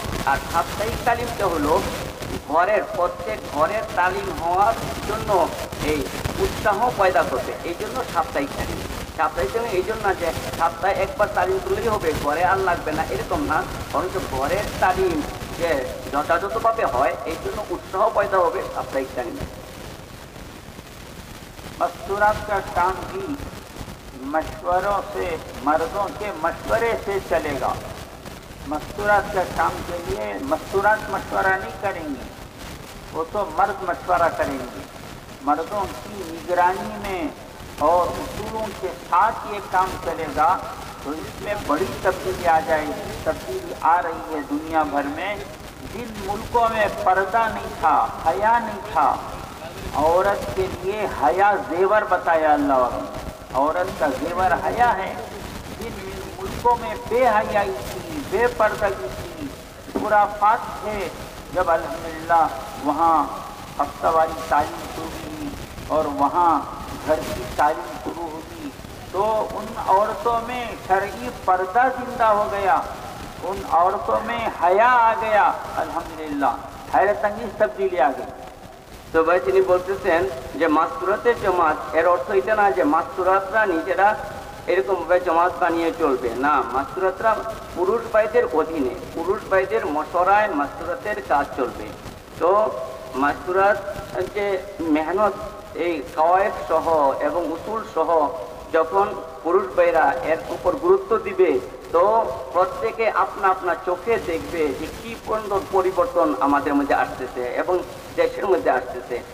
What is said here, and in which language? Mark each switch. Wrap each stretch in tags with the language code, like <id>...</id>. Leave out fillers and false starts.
<bn>আর সাপ্তাহিক তালিমটা হলো ঘরের প্রত্যেক ঘরের তালিম হওয়ার জন্য এই উৎসাহ পয়দা করবে। এই জন্য সাপ্তাহিক তালিম। সাপ্তাহিক তালিম এই জন্য না যে সপ্তাহে একবার তালিম করলেই হবে, ঘরে আর লাগবে না, এরকম না। বরঞ্চ ঘরের তালিম যে যথাযথভাবে হয় এই জন্য উৎসাহ পয়দা হবে সাপ্তাহিক তালিমে।</bn> <hi>मस्तूरात का काम भी मशवरों से, मर्दों के मशवरे से चलेगा। मस्तूरात का काम के लिए मस्तूरात मशवरा नहीं करेंगी, वो तो मर्द मशवरा करेंगे। मर्दों की निगरानी में और उसूलों के साथ ये काम चलेगा, तो इसमें बड़ी तब्दीली आ जाएगी। तब्दीली आ रही है दुनिया भर में। जिन मुल्कों में पर्दा नहीं था, हया नहीं था, औरत के लिए हया जेवर बताया अल्लाह ने। औरत का जेवर हया है। जिन मुल्कों में बेहयाई थी, बेपर्दगी थी, खुराफात थे, जब अल्हम्दुलिल्लाह वहाँ हफ्तावारी तालीम शुरू हुई और वहाँ घर की तालीम शुरू हुई, तो उन औरतों में शरई पर्दा जिंदा हो गया, उन औरतों में हया आ गया। अल्हम्दुलिल्लाह हैरत अंगेज तब्दीली आ गई।</hi> <bn>তো ভাই তিনি বলতেছেন যে মাস্তুরাতের জমাত, এর অর্থ এটা না যে মাস্তুরাতরা নিজেরা এরকম ভাবে জমাত বানিয়ে চলবে না। মাস্তুরাতরা পুরুষ ভাইদের অধীনে, পুরুষ ভাইদের মশরায় মাস্তুরাতের কাজ চলবে। তো মাস্তুরাত যে মেহনত, এই কাওয়ায়েদ সহ এবং উসুল সহ যখন পুরুষ ভাইরা এর উপর গুরুত্ব দিবে, তো প্রত্যেকে আপনা আপনা চোখে দেখবে যে কি পরিবর্তন আমাদের মধ্যে আসতেছে এবং দেশের মধ্যে আসতেছে।</bn>